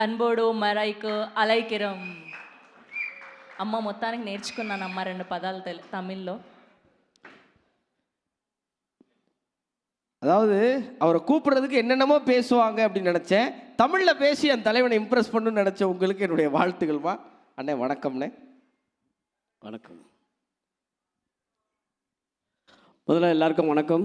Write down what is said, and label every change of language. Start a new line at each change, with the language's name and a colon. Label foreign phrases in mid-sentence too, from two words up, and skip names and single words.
Tamil: அன்போடு மறைக்கு அழைக்கிறம்
Telugu: అమ్మ మొత్తానికి నేర్చుకున్నానమ్మ 2 పదాలు తమిళ్లో.
Tamil: அதாவது அவரை கூப்பிடுறதுக்கு என்னென்னமோ பேசுவாங்க அப்படின்னு நினச்சேன். தமிழில் பேசி என் தலைவனை இம்ப்ரெஸ் பண்ணணும்னு நினச்ச உங்களுக்கு என்னுடைய வாழ்த்துக்கள்மா. அண்ணே வணக்கம்ண்ணே. வணக்கம். முதல்ல எல்லாருக்கும் வணக்கம்.